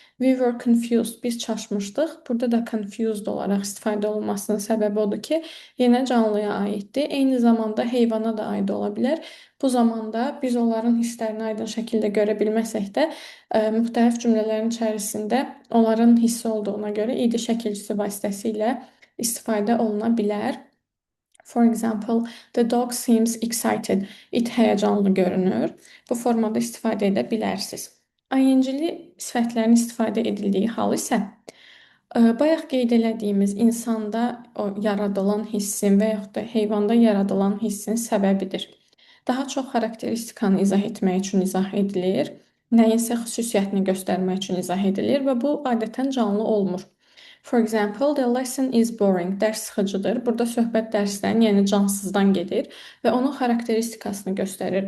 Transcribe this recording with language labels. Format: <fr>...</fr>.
<en>We were confused.</en> <az>Biz çaşmışdıq. Burada da confused olaraq istifadə olunmasının səbəbi odur ki, yenə canlıya aiddir. Eyni zamanda heyvana da aid ola bilər. Bu zamanda biz onların hisslərini aydın şəkildə görə bilməsək də, müxtəlif cümlələrin içərisində onların hissi olduğuna görə id şəkilçisi vasitəsilə istifadə oluna bilər.</az> <en>For example, the dog seems excited.</en> <az>It həyəcanlı görünür. Bu formada istifadə edə bilərsiniz. ING-li sifətlərin istifadə edildiyi hal isə bayaq qeyd elədiyimiz insanda o yaradılan hissin və yaxud da heyvanda yaradılan hissin səbəbidir. Daha çox xarakteristikanı izah etmək üçün izah edilir, nəyinsə xüsusiyyətini göstərmək üçün izah edilir və bu adətən canlı olmur.</az> <en>For example, the lesson is boring.</en> <az>Dərs sıxıcıdır. Burada söhbət dərsdən, yəni cansızdan gedir və onun xarakteristikasını göstərir.</az>